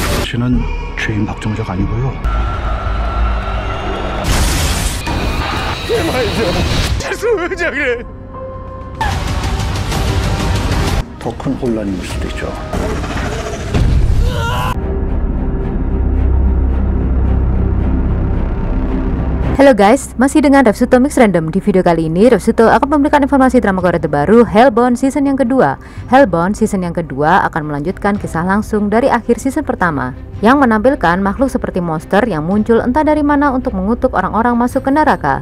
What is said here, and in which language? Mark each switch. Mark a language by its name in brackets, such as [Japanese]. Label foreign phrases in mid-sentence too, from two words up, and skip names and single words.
[Korean] 씨는 죄인 박정자가 아니고요. 죄송해요. 더 큰 혼란이 올 수도 있죠. [Indonesian] Halo guys, masih dengan Repsuto Mix Random. Di video kali ini Repsuto akan memberikan informasi drama Korea terbaru Hellbound season yang kedua. Hellbound season yang kedua akan melanjutkan kisah langsung dari akhir season pertama, yang menampilkan makhluk seperti monster yang muncul entah dari mana untuk mengutuk orang-orang masuk ke neraka.